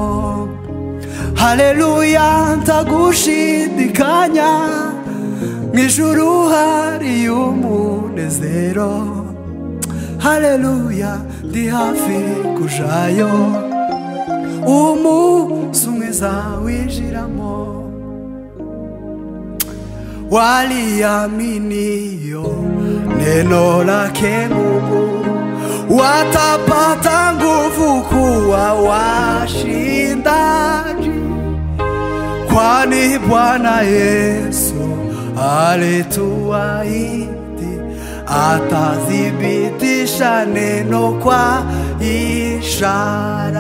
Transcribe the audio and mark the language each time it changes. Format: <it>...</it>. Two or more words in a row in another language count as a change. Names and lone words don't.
<rw>Haleluya ntagushidikanya, mwijuru hariho umunezero, haleluya ndi hafi kujayo, umunsi umwe nzawinjiramo.</rw> <sw>Waliaminio neno lake Mungu, watapata nguvu kuwa washindaji, kwani Bwana Yesu alituahidi atathibitisha neno kwa ishara.</sw>